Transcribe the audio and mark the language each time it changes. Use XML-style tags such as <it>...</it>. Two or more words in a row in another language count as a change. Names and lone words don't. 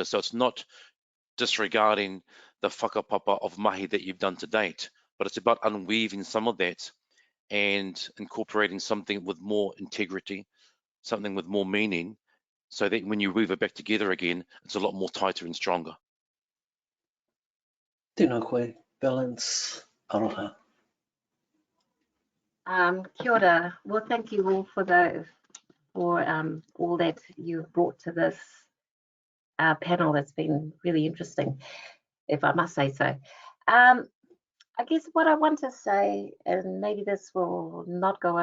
<en>So it's not disregarding the whakapapa of mahi that you've done to date, but it's about unweaving some of that and incorporating something with more integrity, something with more meaning, so that when you weave it back together again, it's a lot more tighter and stronger.</en> <mi>Tēnā koe. Valance. Aroha. Kia ora.</mi> <en>Well, thank you all for for all that you've brought to this panel. It's been really interesting, if I must say so. I guess what I want to say, and maybe this will not go</en>